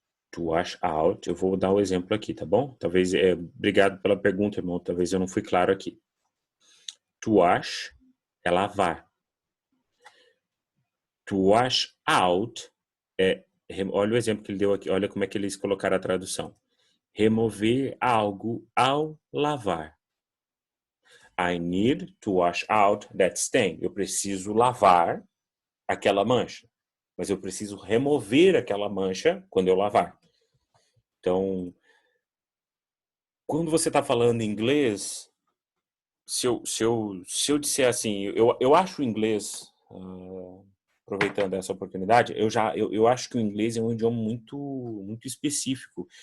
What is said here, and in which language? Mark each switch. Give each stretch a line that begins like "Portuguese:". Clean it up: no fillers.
Portuguese: To wash out, eu vou dar o exemplo aqui, tá bom? Talvez, obrigado pela pergunta, irmão, talvez eu não fui claro aqui. To wash é lavar. To wash out olha o exemplo que ele deu aqui, olha como é que eles colocaram a tradução. Remover algo ao lavar.
English: I need to wash out that stain.
Portuguese: Eu preciso lavar aquela mancha. Mas eu preciso remover aquela mancha quando eu lavar. Então, quando você está falando inglês, se eu disser assim, eu acho o inglês, aproveitando essa oportunidade, eu acho que o inglês é um idioma muito específico.